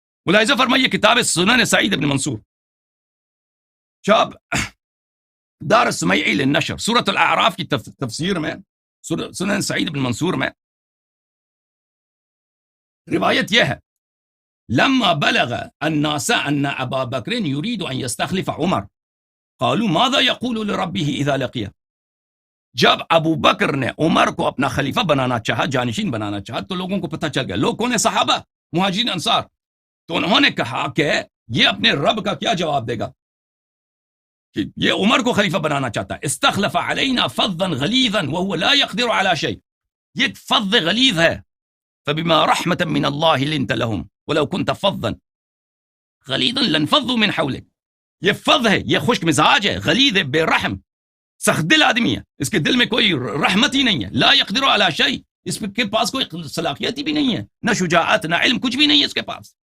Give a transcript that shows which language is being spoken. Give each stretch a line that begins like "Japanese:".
Urdu: ملاحظہ فرمائیے کتاب سنن سعید بن منصور، شاب دار السمیعی للنشر، سورۃ الاعراف کی تفسیر میں، سنن سعید بن منصور میں روایت یہ ہے،
Arabic: لما بلغ الناس ان ابا بکر يريد ان يستخلف عمر قالوا ماذا يقول لربه اذا لقيه.
Urdu: جب ابو بکر نے عمر کو اپنا خلیفہ بنانا چاہا، جانشین بنانا چاہا، تو لوگوں کو پتہ چل گیا، لوگ کون ہیں؟ صحابہ، مہاجرین انصار. تو انہوں نے کہا کہ یہ اپنے رب کا کیا جواب دے گا کہ یہ عمر کو خلیفہ بنانا چاہتا ہے.
Arabic: استخلف علینا فظا غلیظا وهو لا يقدر على شيء.
Urdu: یہ فظ غلیظ ہے،
Arabic: فبما رحمة من الله لنت لهم ولو كنت فظا غلیظا لانفضوا من حولك.
Urdu: یہ فظ ہے، یہ خشک مزاج ہے، غلیظ ہے، بے رحم، سخت دل آدمی ہے، اس کے دل میں کوئی رحمت ہی نہیں ہے.
Arabic: لا يقدر على شيء،
Urdu: اس کے پاس کوئی صلاحیت ہی بھی نہیں ہے، نہ شجاعت نہ علم، کچھ بھی نہیں ہے اس کے پاس.